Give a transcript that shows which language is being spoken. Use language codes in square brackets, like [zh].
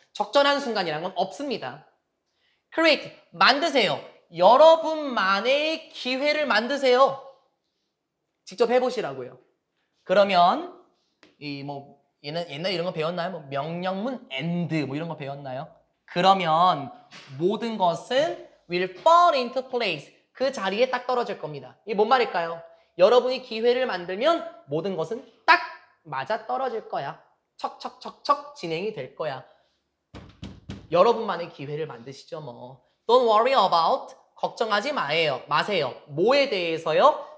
[ko] 적절한 순간이라는 건 없습니다. create, 만드세요. 여러분만의 기회를 만드세요. 직접 해보시라고요. 그러면 옛날 이런 거 배웠나요? 뭐 명령문 and 뭐 이런 거 배웠나요? 그러면 모든 것은 [en] will fall into place. [ko] 그 자리에 딱 떨어질 겁니다. 이게 뭔 말일까요? 여러분이 기회를 만들면 모든 것은 딱 맞아 떨어질 거야. 척척척척 진행이 될 거야. 여러분만의 기회를 만드시죠 뭐. [en] Don't worry about. [ko] 걱정하지 마세요. 뭐에 대해서요?